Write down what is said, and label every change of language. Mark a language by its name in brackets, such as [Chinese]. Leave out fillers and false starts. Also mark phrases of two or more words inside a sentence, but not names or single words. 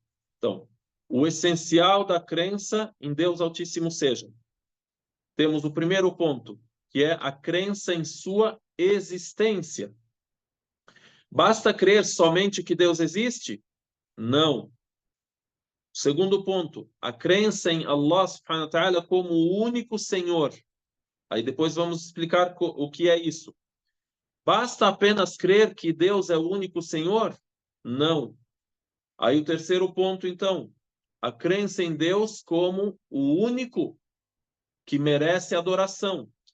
[Portuguese] Então, o essencial da crença em Deus Altíssimo seja. Temos o primeiro ponto, que é a crença em sua existência. Basta crer somente que Deus existe? Não. Segundo ponto, a crença em Allah [Arabic] سبحانه وتعالى [Portuguese] como o único Senhor. Aí depois vamos explicar o que é isso. Basta apenas crer que Deus é o único Senhor? Não. Aí o terceiro ponto, então, a crença em Deus como o único que merece adoração.